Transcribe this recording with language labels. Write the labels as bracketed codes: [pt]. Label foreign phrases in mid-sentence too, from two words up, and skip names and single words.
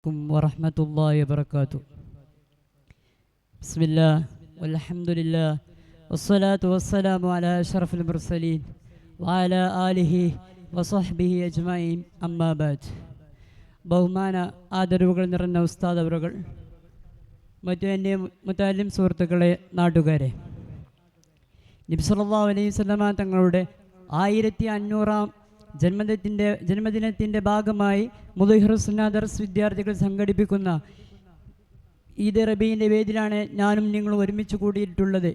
[ar] ورحمة الله وبركاته. بسم الله والحمد لله والصلاة والسلام على أشرف المرسلين وعلى آله وصحبه أجمعين أما بعد. [ml] ബഹുമാന ആദരവുകൾ നിറഞ്ഞ ഉസ്താദ് അവറുകൾ, മറ്റു എൻ്റെ മുതല്ലിം സുഹൃത്തുക്കളെ, നാട്ടുകാരെ, നബി [ar] صلى الله عليه وسلم [ml] തങ്ങളുടെ 1500-ാം ജന്മദിനത്തിൻ്റെ ഭാഗമായി മുദഹിറുസ്സുന്ന ദർസ് വിദ്യാർത്ഥികൾ സംഘടിപ്പിക്കുന്ന ഈദ് റബീൻ്റെ വേദിയിലാണ് ഞാനും നിങ്ങളും ഒരുമിച്ച് കൂടിയിട്ടുള്ളത്.